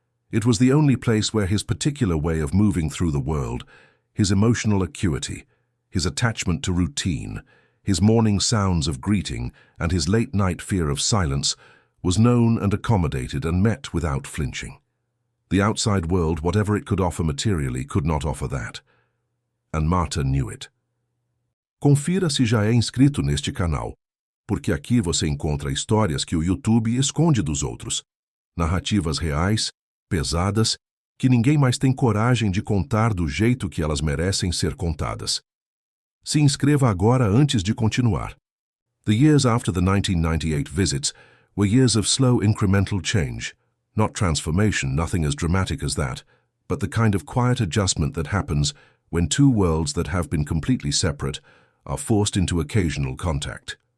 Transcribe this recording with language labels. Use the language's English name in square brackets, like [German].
[English] It was the only place where his particular way of moving through the world, his emotional acuity, his attachment to routine, his morning sounds of greeting, and his late-night fear of silence, was known and accommodated and met without flinching. The outside world, whatever it could offer materially, could not offer that. And Marta knew it. [Portuguese] Confira se já é inscrito neste canal, porque aqui você encontra histórias que o YouTube esconde dos outros. Narrativas reais, pesadas, que ninguém mais tem coragem de contar do jeito que elas merecem ser contadas. Se inscreva agora antes de continuar. [English] The years after the 1998 visits were years of slow incremental change, not transformation, nothing as dramatic as that, but the kind of quiet adjustment that happens when two worlds that have been completely separate are forced into occasional contact.